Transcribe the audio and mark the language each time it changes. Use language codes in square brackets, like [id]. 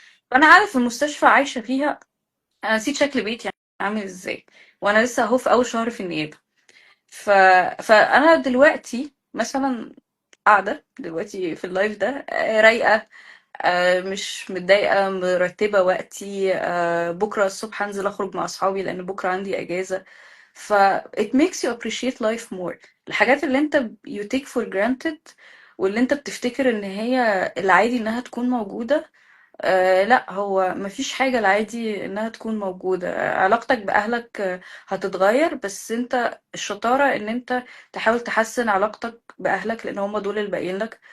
[ar] فانا عارف المستشفى عايشة فيها، انا نسيت شكل بيتي عامل ازاي، وانا لسه اهو في اول شهر في النيابة. ف... فانا دلوقتي مثلا قاعدة دلوقتي في اللايف ده رايقة، مش متضايقة، مرتبة وقتي. بكرة الصبح هنزل أخرج مع أصحابي لأن بكرة عندي أجازة. [en] ف it makes you appreciate life more. [ar] الحاجات اللي انت [en] you take for granted [ar] واللي انت بتفتكر ان هي العادي انها تكون موجودة، لا، هو مفيش حاجة العادي انها تكون موجودة. علاقتك بأهلك هتتغير، بس انت الشطارة ان انت تحاول تحسن علاقتك بأهلك، لان هم دول اللي باقيين لك.